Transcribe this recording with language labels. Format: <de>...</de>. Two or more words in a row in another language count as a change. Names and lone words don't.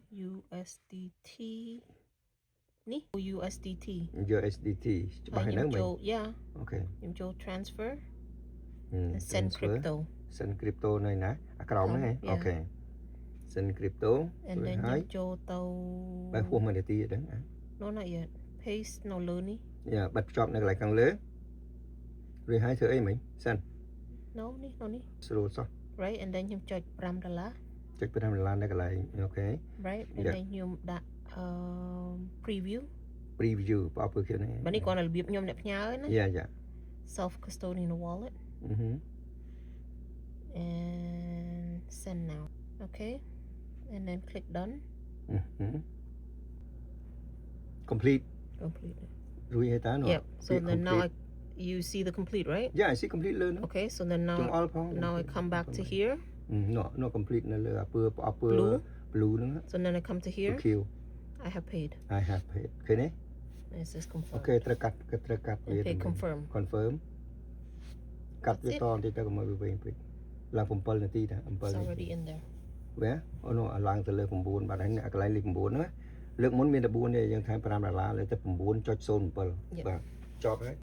<km>USDT នេះ USDT ច្បាស់ហ្នឹងមែន អូខេខ្ញុំចូល</km> <en>transfer send crypto</en> <km>នៅណាអាក្រោមហ្នឹងអូខេ</km> <en>send crypto</en> <km>ហើយចូលទៅ បាទហួស1នាទីហ្នឹង</km> <en>No not yet paste</en> <km>នៅលើនេះ បាត់ភ្ជាប់នៅកន្លែងខាងលើរួចហើយធ្វើអីមិញ send នេះ ស្រួលសោះ</km> <en>right and then</en> <km>ខ្ញុំចុច$5 ចុច$5នៅកន្លែងអូខេ</km> <en>right and then</en> <km>ខ្ញុំដាក់preview ប្រអប់ពឺខៀវហ្នឹង បាទនេះគាត់របៀបខ្ញុំអ្នកផ្ញើណា</km> <en>self custodial wallet and send now okay and then click done</en> <km>complete រួចហើយតើ</km> <en>so then now you see the complete right I see complete</en> <km>លើហ្នឹង</km> <en>okay so then now I come back to here</en> <km>no complete នៅលើពឺប្រអប់ពឺ blue ហ្នឹង</km> <en>so then I come to here I have paid</en> <km>ឃើញទេ</km> <en>it says confirm</en> <km>អូខេត្រូវកាត់វា confirm កាត់វាតបន្តិចទៅកុំឲ្យវាវែងពេកឡើង7នាទីតា7</km> <en>already in there</en> <km>វាអូនោះឡើងទៅលើ9បាទហើយកន្លែងលេខ9ណាលើកមុនមានតែ4ទេយើងថែម$5លើទៅ9.07បាទចប់ហើយ</km>